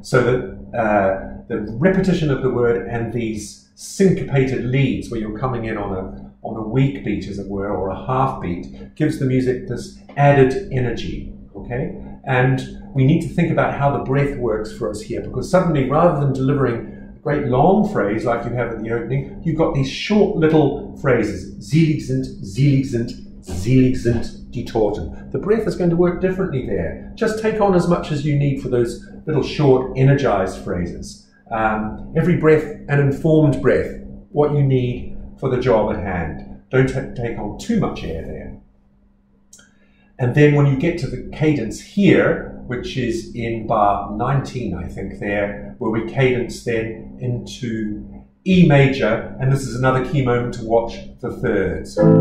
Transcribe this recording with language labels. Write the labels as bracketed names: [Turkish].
[English] So that the repetition of the word and these syncopated leads, where you're coming in on a weak beat, as it were, or a half beat, gives the music this added energy, okay? And we need to think about how the breath works for us here, because suddenly, rather than delivering a great long phrase like you have at the opening, you've got these short little phrases. [German] Selig sind, Selig sind, Selig sind die Toten. [English] The breath is going to work differently there. Just take on as much as you need for those little short, energized phrases. Every breath, an informed breath, what you need for the job at hand. Don't take on too much air there. And then when you get to the cadence here, which is in bar 19, I think there, where we cadence then into E major, and this is another key moment to watch the thirds.